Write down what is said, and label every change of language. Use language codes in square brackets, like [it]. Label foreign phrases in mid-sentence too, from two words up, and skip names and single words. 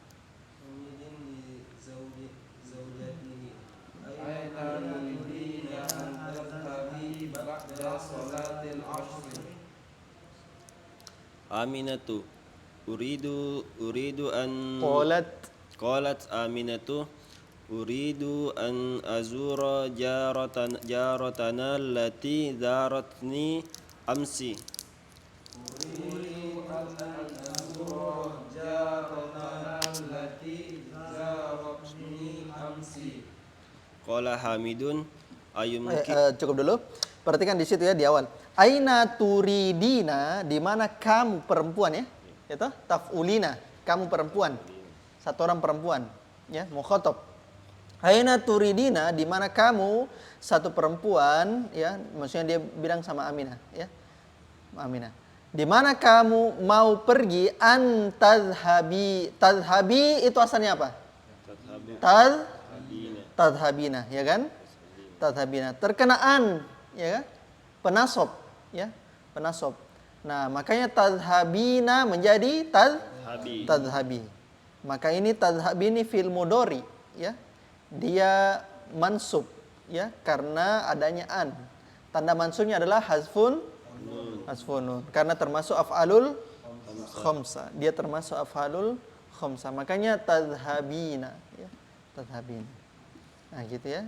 [ar] آمنة أريد أن قالت آمنة أريد أن أزور جارتنا التي زارتني أمس. قال حامد [id] Cukup dulu. Perhatikan di situ ya di awal. [ar] أين تريدين, [id] di mana kamu perempuan ya. Itu taf'ulina, kamu perempuan. Satu orang perempuan ya, mukhatab. [ar] أين تريدين, [id] di mana kamu satu perempuan ya, maksudnya dia bilang sama Aminah ya. Aminah. Di mana kamu mau pergi [ar] أن تذهبي. [id] Tadhhabi itu asalnya apa? Tadhhabina ya kan? Tadhhabina. Terkenaan ya kan? Penasab ya, penasab. Nah, makanya tadhhabina menjadi Habi. tadhhabi. Maka ini tadhhabi ini [ar] فعل مضارع, [id] ya. Dia mansub, ya, karena adanya an. Tanda mansubnya adalah [ar] حذف النون. [id] Karena termasuk [ar] الأفعال الخمسة. [id] Dia termasuk [ar] الأفعال الخمسة. [id] Makanya tadhhabina, ya. Tadhhabina. Nah, gitu ya.